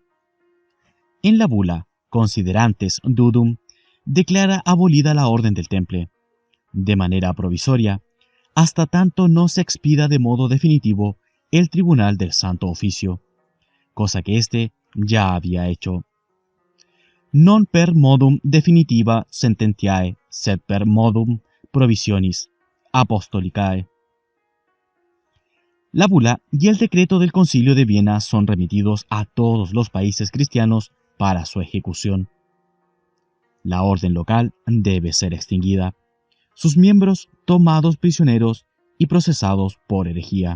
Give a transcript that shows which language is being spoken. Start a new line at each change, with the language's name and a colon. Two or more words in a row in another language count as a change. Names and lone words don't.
Spanish: En la bula Considerantes Dudum declara abolida la orden del Temple, de manera provisoria, hasta tanto no se expida de modo definitivo el Tribunal del Santo Oficio, cosa que éste ya había hecho.
Latin: Non per modum definitiva sententiae, sed per modum provisionis apostolicae.
Spanish: La bula y el decreto del Concilio de Viena son remitidos a todos los países cristianos para su ejecución. La orden local debe ser extinguida, sus miembros tomados prisioneros y procesados por herejía.